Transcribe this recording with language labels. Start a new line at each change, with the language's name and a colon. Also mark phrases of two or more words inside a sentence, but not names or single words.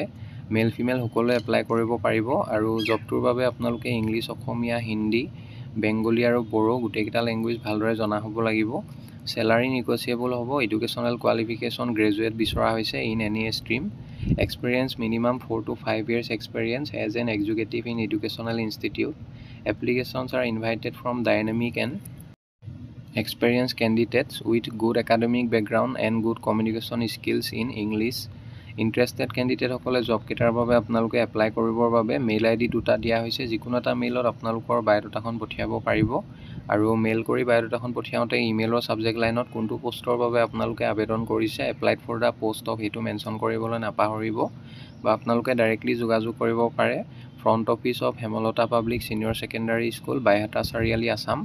English: male female
Assamese: সকলোৱে এপ্লাই কৰিব পাৰিব আৰু জবটোৰ বাবে আপোনালোকে ইংলিছ, অসমীয়া, হিন্দী, বেংগলী আৰু বড়ো গোটেইকেইটা লেংগুৱেজ ভালদৰে জনা হ'ব লাগিব।
English: salary negotiable
Assamese: হ'ব।
English: educational qualification graduate
Assamese: বিচৰা হৈছে
English: in any stream. experience minimum 4 to 5 years experience as an executive in educational institute. Applications are invited from dynamic and experienced candidates with good academic background and good communication skills in English.
Assamese: ইণ্টাৰেষ্টেড কেণ্ডিডেটসকলে জবকেইটাৰ বাবে আপোনালোকে এপ্লাই কৰিবৰ বাবে মেইল ID দুটা দিয়া হৈছে। যিকোনো এটা মেইলত আপোনালোকৰ বায়'ডাটাখন পঠিয়াব পাৰিব আৰু মেইল কৰি বায়'ডাটাখন পঠিয়াওঁতে ইমেইলৰ ছাবজেক্ট লাইনত কোনটো পোষ্টৰ বাবে আপোনালোকে আবেদন কৰিছে,
English: applied for the post of,
Assamese: সেইটো মেনশ্যন কৰিবলৈ নাপাহৰিব বা আপোনালোকে ডাইৰেক্টলি যোগাযোগ কৰিব পাৰে
English: front office of
Assamese: হেমলতা পাব্লিক ছিনিয়ৰ ছেকেণ্ডাৰী স্কুল, বাইহাটা চাৰিআলি, আছাম।